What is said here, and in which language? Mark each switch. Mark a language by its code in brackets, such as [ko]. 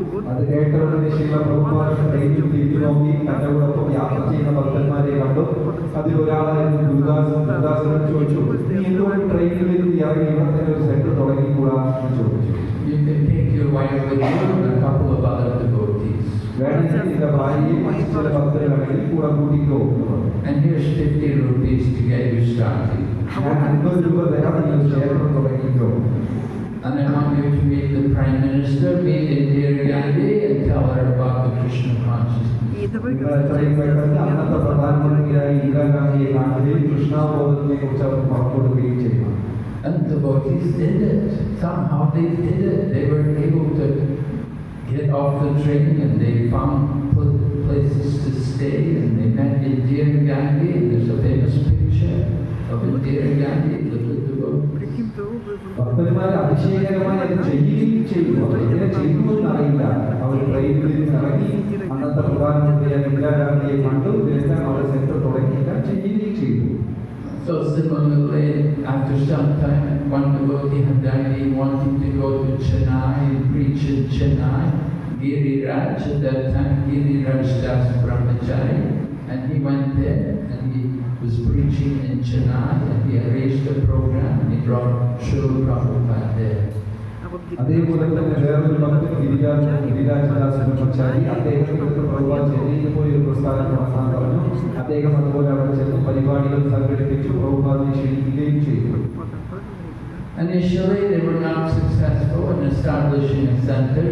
[ml] അത് കേട്ടവരുടെ ശീല പ്രഭുപാദ ട്രെയിനിൽ തിരിഞ്ഞു നോക്കി തന്നോടൊപ്പം യാത്ര ചെയ്യുന്ന ഭക്തന്മാരെ കണ്ടു. അതിലൊരാളായിരുന്നു ഗുരുദാസനോട് ചോദിച്ചു, നീ എന്തുകൊണ്ട് ട്രെയിനിൽ ഇറങ്ങി ഇവിടെ തന്നെ ഒരു സെന്റർ തുടങ്ങിക്കൂടാ എന്ന് ചോദിച്ചു. [en] You can take your wife with you and a couple of other devotees. [ml] വേണമെങ്കിൽ നിന്റെ ഭാര്യയും മറ്റു ചില ഭക്തരുണ്ടെങ്കിൽ കൂടെ കൂട്ടിക്കോ. [en] And here's 50 rupees to get you started. [ml] ഞാൻ 50 രൂപ തരാം, നീ ഒരു ക്ഷേത്രം തുടങ്ങിക്കോ. [en] And I want you to meet the Prime Minister, meet Indira Gandhi, and tell her about the Krishna consciousness. [ml] നിങ്ങൾ എത്രയും പെട്ടെന്ന് അന്നത്തെ പ്രധാനമന്ത്രിയായ ഇന്ദിരാഗാന്ധിയെ കാണുകയും കൃഷ്ണാബോധത്തിനെ കുറിച്ച് അവർ പുറപ്പെടുകയും ചെയ്യണം. [en] And the devotees did it. Somehow they did it. They were able to get off the train and they found places to stay and they met Indira Gandhi. There's a famous picture of Indira Gandhi with the devotees. [ml] ഭക്തന്മാർ അതിശയകരമായി അത് ചെയ്യുകയും ചെയ്തു. അവർ എങ്ങനെ ചെയ്തു എന്നറിയില്ല. അവർ ട്രെയിനിൽ നിന്ന് ഇറങ്ങി അന്നത്തെ പ്രധാനമന്ത്രിയായ ഇന്ദിരാഗാന്ധിയെ കണ്ടു. ഇതെല്ലാം അവർ സെന്റർ തുടങ്ങിയെല്ലാം ചെയ്യുകയും ചെയ്തു. [en] So similarly, after some time, one devotee had died. He wanted to go to Chennai and preach in Chennai. Giriraj at that time, Giriraj Das Brahmachari, and he went there and he was preaching in Chennai and he arranged a program and he brought Srila Prabhupada there. [ml] അതേപോലെ തന്നെ വേറൊരു ഭക്തൻ ഗിരിരാജദാസ് ബ്രഹ്മചാരി, അദ്ദേഹത്തിന് പ്രഭുപാദ് ചെന്നൈയിൽ പോയി ഒരു പ്രസ്ഥാനം നടത്താൻ പറഞ്ഞു. അദ്ദേഹം അതുപോലെ അവിടെ ചെന്ന് പരിപാടികൾ സംഘടിപ്പിച്ചു പ്രഭുപാദിനെ ക്ഷണിക്കുകയും ചെയ്തു. [en] Initially, they were not successful in establishing a center.